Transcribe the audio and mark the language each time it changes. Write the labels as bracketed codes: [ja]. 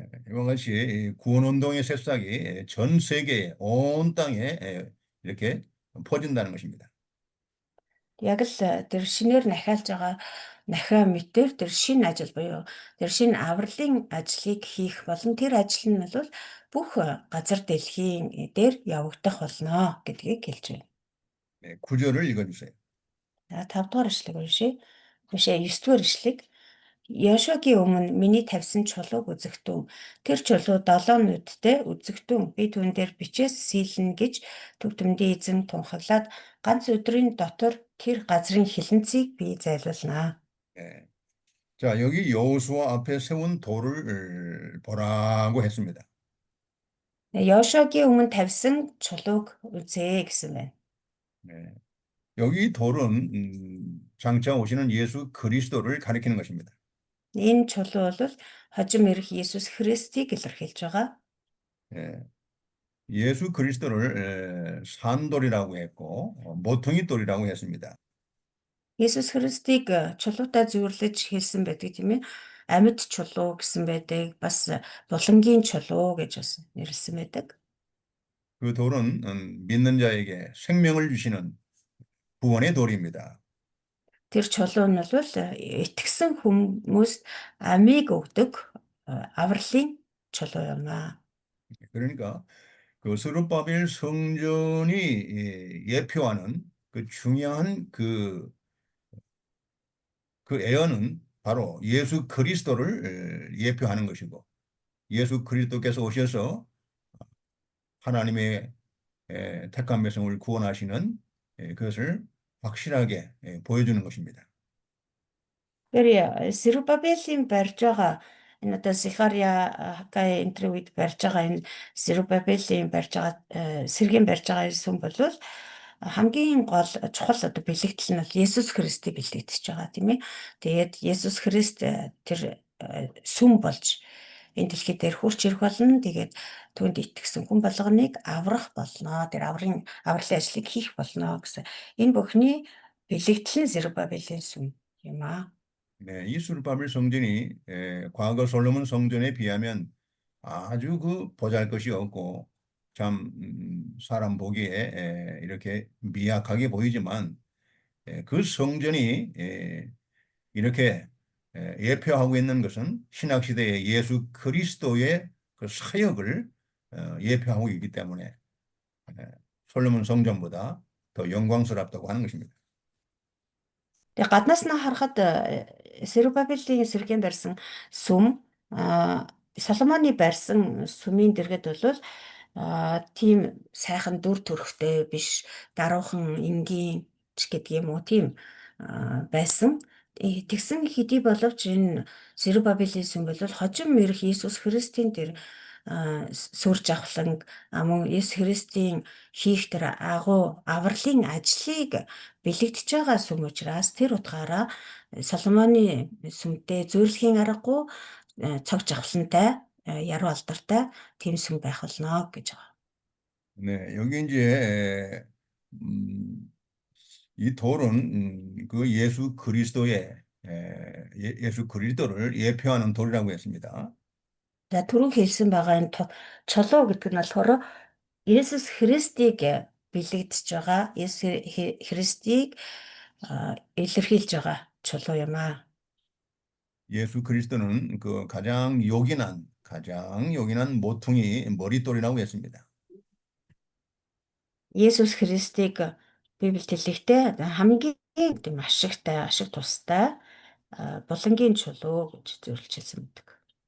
[ko] 이와 같이 이 구원 운동의 새싹이 전 세계 온 땅에 이렇게 퍼진다는 것입니다. [mn] Яг л тэр шинээр нахиалж байгаа нахиа мэтэр тэр шин ажил буюу тэр шин авралын ажлыг хийх болон тэр ажил нь бол бүх газар дэлхийн дээр явагдах болно гэдгийг хэлж байна. [ko] 9절을 읽어주세요. [mn] За 5 дугаар ишлэг уншия. Уншаа 9 дугаар ишлэг. Йошуагийн өмнө миний тавьсан чулууг үзэгтэн. Тэр чулуу 7 нүдтэй үзэгтэн. Би түүн дээр бичээс сийлнэ гэж төвдмдийн эзэн тунхаглаад ганц өдрийн дотор тэр газрын хилэнцгийг би зайлуулнаа. [ko] 예. 자, 여기 여호수아 앞에 세운 돌을 보라고 했습니다. [mn] Йошуагийн өмнө тавьсан чулууг үзээ гэсэн байна. [ko] 네. 여기 돌은 장차 오시는 예수 그리스도를 가리키는 것입니다. [mn] Энэ чулуу бол хожим ирэх Есүс Христийг илэрхийлж байгаа. [ko] 예. 예수 그리스도를 산돌이라고 했고 모퉁이 돌이라고 했습니다. [mn] Есүс Христийг чулуутай зүйрлэж хэлсэн байдаг тийм ээ. Амьд чулуу гэсэн байдаг. Бас булангийн чулуу гэж бас нэрлсэн байдаг. [ko] 그 돌은 믿는 자에게 생명을 주시는 구원의 돌입니다. [mn] Тэр чулуу нь бол итгэсэн хүмүүст амийг өгдөг авралын чулуу юм аа. [ko] 그러니까 그 스룹바벨 성전이 예표하는 그 중요한 그 애언은 바로 예수 그리스도를 예표하는 것이고 예수 그리스도께서 오셔서 하나님의 택한 백성을 구원하시는 그것을 확실하게 보여주는 것입니다. [mn] Тэр Сирубабелийн барьж байгаа энэ одоо Сихария Хакай интервьюд барьж байгаа энэ Сирубабелийн барьж байгаа сэргийн барьж байгаа сүм бол хамгийн гол чухал одоо бэлэгдэл нь бол Есүс Христийг бэлэгдэж байгаа тийм ээ. Тэгээд Есүс Христ тэр сүм болж энэ дэлхий дээр хурц ирэх болно. Тэгээд түүнд итгэсэн хүн болгоныг аврах болно. Тэр авралын ажлыг хийх болно гэсэн. Энэ бүхний бэлэгдэл нь Сирубабелийн сүм юм аа. [ko] 네, 이 스룹바벨 성전이 과거 솔로몬 성전에 비하면 아주 그 보잘것이 없고 참 사람 보기에 이렇게 미약하게 보이지만 그 성전이 이렇게 예표하고 있는 것은 신약 시대의 예수 그리스도의 그 사역을 예표하고 있기 때문에 솔로몬 성전보다 더 영광스럽다고 하는 것입니다. [mn] Тэгээ гаднаас нь харахад Сирубабелийн сэргийн барьсан сүм Соломоны барьсан сүмийн дэргэд бол тийм сайхан дүр төрхтэй биш даруухан энгийн ч гэдэг юм уу тийм байсан. Тэгсэн хэдий боловч энэ Сирубабелийн сүм бол хожим ирэх Иесус Христийн тэр сүр жавхланг мөн Есүс Христийн хийх тэр авралын ажлыг бэлэгдэж байгаа сүм учраас тэр утгаараа Соломоны сүмтэй зүйрлэхийн аргагүй цог жавхлантай яруу алдартай тийм сүм байх болно гэж байгаа. [ko] 네, 여기 이제 이 돌은 그 예수 그리스도의 예수 그리스도를 예표하는 돌이라고 했습니다. [mn] За түрүү хэлсэн байгаа энэ чулуу гэдэг нь болохоор Есүс Христийг бэлэгдэж байгаа. Есүс Христийг илэрхийлж байгаа чулуу юм аа. [ko] 예수 그리스도는 그 가장 요긴한 모퉁이 머릿돌이라고 했습니다. [mn] Есүс Христийг Библиэд хэлэхдээ хамгийн тийм ашиг тустай булангийн чулуу гэж зөвлөжсэн байдаг.